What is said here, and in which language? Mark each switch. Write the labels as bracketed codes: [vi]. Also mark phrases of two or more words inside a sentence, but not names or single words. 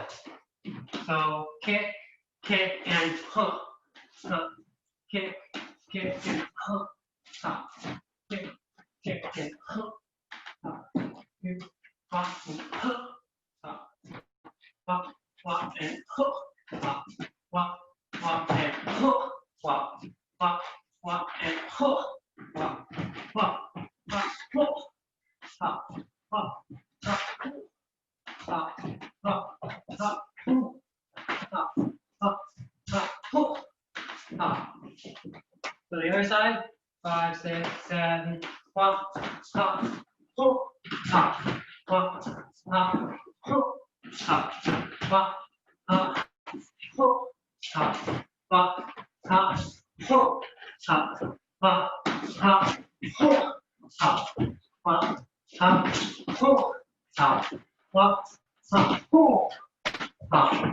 [en] So kick, and hump, hump, kick, and hump, hop, kick, and hump, hop, kick, hop, and hump, hop, hop, hop, and hook, hop, hop, hop, and hook, hop, hop, hop, and hook, hop, hop, hop, hook, hop, hop, hop, hop, hop, hop, hook. Hop, hop, hop, hook, hop. So the other side, 5, 6, 7, hop, hop, hook, hop, hop, hop, hook, hop, hop, hop, hook, hop, hop, hop, hook, hop, hop, hop, hook, hop, hop, hop, hook, hop, hop, hop, hook, hop.